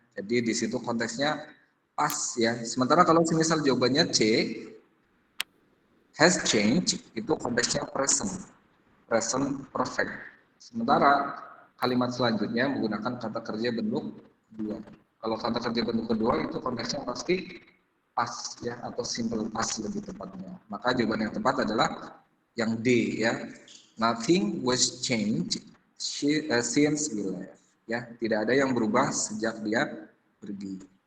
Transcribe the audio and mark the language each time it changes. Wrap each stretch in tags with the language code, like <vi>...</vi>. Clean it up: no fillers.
<id>Jadi di situ konteksnya pas ya. Sementara kalau misal jawabannya C,</id> <en>has changed,</en> <id>itu konteksnya present perfect. Sementara kalimat selanjutnya menggunakan kata kerja bentuk kedua. Kalau kata kerja bentuk kedua itu konteksnya pasti past ya, atau simple past lebih tepatnya. Maka jawaban yang tepat adalah yang D ya.</id> <en>Nothing was changed since we left.</en> <id>Ya, tidak ada yang berubah sejak dia pergi.</id>